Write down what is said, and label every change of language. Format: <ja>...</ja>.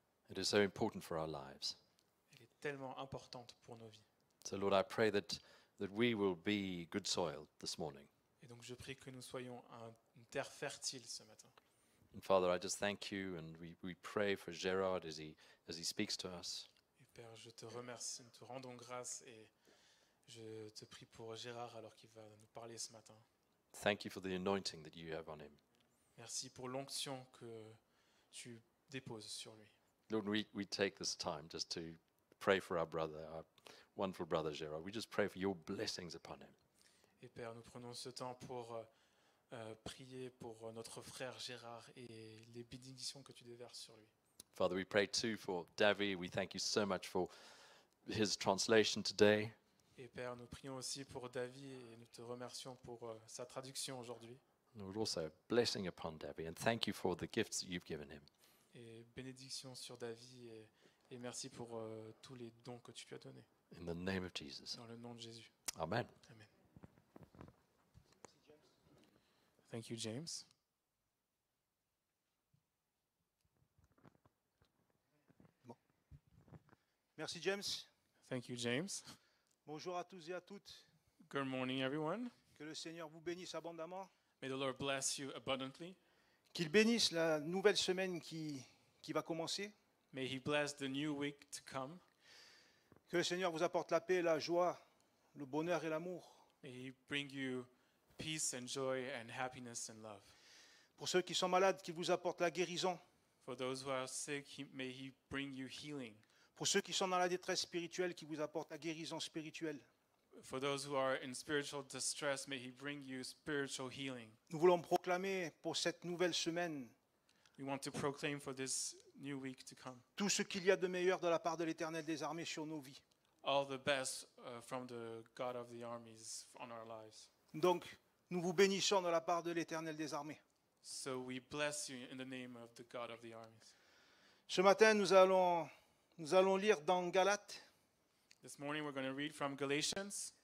<en>It is so important for our lives.</en> <fr>Elle est tellement importante pour nos vies.</fr> <en>So Lord, I pray that we will be good soil this morning.</en> <fr>Et donc je prie que nous soyons une terre fertile ce matin.</fr> <en>And Father, I just thank you, and we pray for Gerard as he speaks to us.</en> <fr>Et Père, je te remercie, nous te rendons grâce et je te prie pour Gérard alors qu'il va nous parler ce matin.</fr> <en>Thank you for the anointing that you have on him.</en> <fr>Merci pour l'onction que tu déposes sur lui.</fr> <en>Lord, we take this time just to pray for our brother, our wonderful brother Gerard. We just pray for your blessings upon him.</en> <fr>Et Père, nous prenons ce temps pour prier pour notre frère Gérard et les bénédictions que tu déverses sur lui.</fr> <en>Father, we pray too for Davy. We thank you so much for his translation today.</en> <fr>Et Père, nous prions aussi pour David et nous te remercions pour sa traduction aujourd'hui.</fr> <en>Lord, also a blessing upon Davy, and thank you for the gifts that you've given him.</en> <fr>Et bénédiction sur David et merci pour tous les dons que tu lui as donnés.</fr> <en>In the name of Jesus.</en> <fr>Dans le nom de Jésus.</fr> <en>Amen. Amen. Thank you, James.</en> <fr>Merci James.</fr> <en>Thank you, James.</en> <fr>Bonjour à tous et à toutes.</fr> <en>Good morning, everyone.</en> <fr>Que le Seigneur vous bénisse abondamment.</fr> <en>May the Lord bless you abundantly.</en> <fr>Qu'il bénisse la nouvelle semaine qui va commencer.</fr> <en>May He bless the new week to come.</en> <fr>Que le Seigneur vous apporte la paix, la joie, le bonheur et l'amour.</fr> <en>May He bring you peace and joy and happiness and love.</en> <fr>Pour ceux qui sont malades, qu'il vous apporte la guérison.</fr> <en>For those who are sick, may He bring you healing.</en> <fr>Pour ceux qui sont dans la détresse spirituelle, qui vous apporte la guérison spirituelle.</fr> <en>For those who are in spiritual distress, may He bring you spiritual healing.</en> <fr>Nous voulons proclamer pour cette nouvelle semaine</fr> <en>We want to proclaim for this new week to come</en> <fr>tout ce qu'il y a de meilleur de la part de l'Éternel des armées sur nos vies.</fr> <en>all the best from the God of the armies on our lives.</en> <fr>Donc, nous vous bénissons de la part de l'Éternel des armées.</fr> <en>So we bless you in the name of the God of the armies.</en> <fr>Ce matin, nous allons lire dans Galates,</fr> <en>This morning we're going to read from Galatians</en>